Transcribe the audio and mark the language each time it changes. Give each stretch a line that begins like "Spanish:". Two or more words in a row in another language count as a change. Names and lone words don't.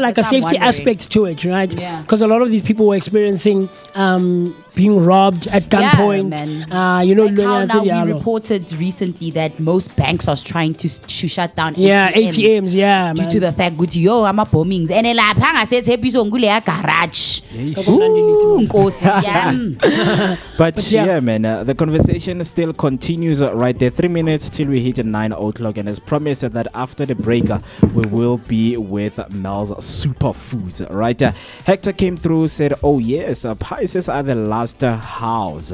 English: anymore. like a That's what I'm safety wondering. aspect to it, right? Yeah. Because a lot of these people were experiencing being robbed at gunpoint. man. You know, Like how now we Yalo. reported recently that most banks are trying to shut down Yeah, ATMs, yeah, due man. to the fact that yo ama bombings and
Zulu: lapha ngase tshepiso ngule ya
English: garage.
Zulu: Ooh, Nkosi yami.
English: But yeah. yeah, man, the conversation still continues right there. 3 minutes till we hit 9 o'clock, and as promised that after the break, we will be with Mel's Superfoods, right? Hector came through, said, oh yes, Pisces are the last house,